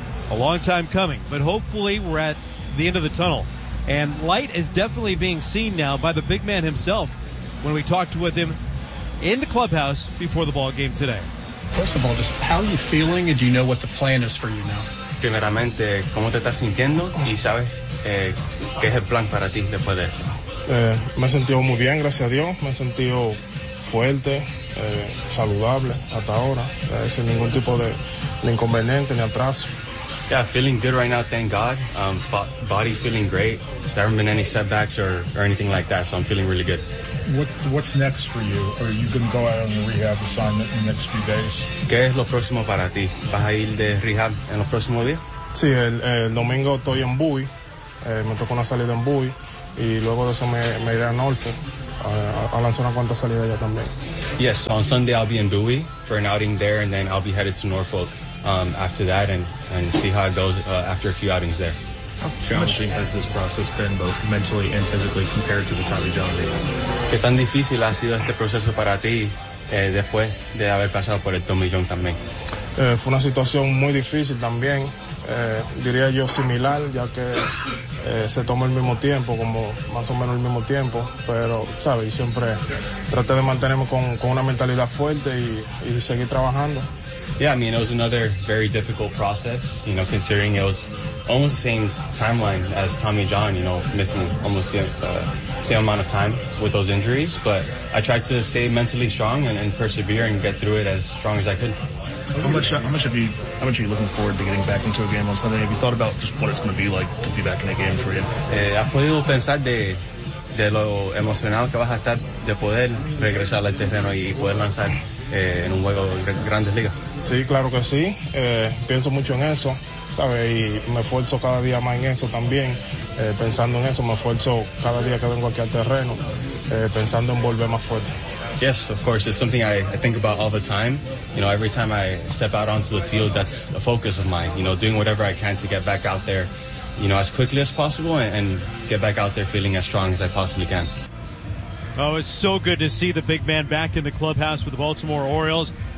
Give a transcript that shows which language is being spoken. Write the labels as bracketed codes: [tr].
[en] A long time coming, but hopefully we're at the end of the tunnel. And light is definitely being seen now by the big man himself when we talked with him in the clubhouse before the ball game today. First of all, just how are you feeling, and do you know what the plan is for you now? [es] Primeramente, ¿cómo te estás sintiendo? Y sabes, ¿qué es el plan para ti después de esto? Me he sentido muy bien, gracias a Dios. Me he sentido fuerte, saludable hasta ahora, sin ningún tipo de inconveniente ni atraso. [en] Yeah, feeling good right now, thank God. Body's feeling great. There haven't been any setbacks or anything like that, so I'm feeling really good. What's next for you? Are you going to go out on the rehab assignment in the next few days? [es] ¿Qué es lo próximo para ti? ¿Vas a ir de rehab en los próximos días? Sí, el domingo estoy en Bowie. Me tocó una salida en Bowie. Y luego de eso me iré a Norfolk. A lanzar una cuanta salida allá también. [en] Yes, so on Sunday I'll be in Bowie for an outing there, and then I'll be headed to Norfolk after that and see how it goes after a few outings there. How challenging has this process been, both mentally and physically, compared to the Tommy John deal? [es] ¿Qué tan difícil ha sido este proceso para ti después de haber pasado por el Tommy John también? Fue una situación muy difícil también, diría yo similar, ya que se tomó el mismo tiempo, como más o menos el mismo tiempo, pero, ¿sabes? Siempre traté de mantenerme con una mentalidad fuerte y seguir trabajando. [en] Yeah, I mean, it was another very difficult process, you know, considering it was almost the same timeline as Tommy John, you know, missing almost the same amount of time with those injuries. But I tried to stay mentally strong and persevere and get through it as strong as I could. How much are you looking forward to getting back into a game on Sunday? Have you thought about just what it's going to be like to be back in a game for you? [es] ¿Has podido pensar de lo emocional que vas a estar de poder regresar al terreno y poder lanzar en un juego de Grandes Ligas? Sí, claro que sí. Pienso mucho en eso, ¿sabes? Y me esfuerzo cada día más en eso también. Pensando en eso, me esfuerzo cada día que vengo aquí al terreno, pensando en volver más fuerte. [en] Yes, of course. It's something I think about all the time. You know, every time I step out onto the field, that's a focus of mine. You know, doing whatever I can to get back out there, you know, as quickly as possible and get back out there feeling as strong as I possibly can. Oh, it's so good to see the big man back in the clubhouse with the Baltimore Orioles.